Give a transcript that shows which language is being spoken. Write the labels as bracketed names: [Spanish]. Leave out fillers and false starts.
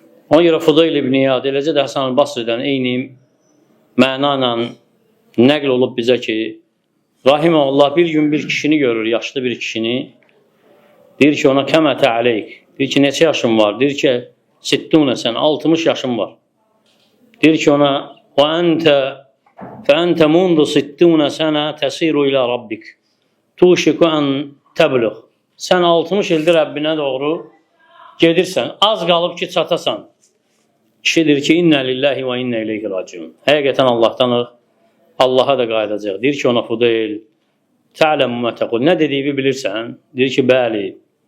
[Azerbaijani] Ona görə Fudayl ibn İyad, eləcə də Həsən el-Basridən eyni məna ilə nəql olub bizə ki, rahiməhullah bir gün bir kişini görür, yaşlı bir kişini. Deyir ki, ona kəmətə aleyk. Deyir ki, neçə yaşın var? Deyir ki, 60 yaşın var. Deyir ki, ona [Arabic] فَأَنْتَ مُنْدُ 60 سَنَةً تَسِيرُ إِلَى رَبِّكَ تُوشِكُ أَنْ تَبْلُغ. [Azerbaijani] Sən 60 ildir Rəbbinə doğru gedirsən, az qalıb ki, çatasan. Kişi deyir ki, [Arabic] İnnə lillahi və innə ileyhi raciun. [Azerbaijani] Həqiqətən Allahdanıq, Allaha da qayıdacaq. Deyir ki, ona Fudayl, [Arabic] tə'ləmu mə təqul. [Azerbaijani] Nə dediyimi bilirsən? Deyir ki, bəli.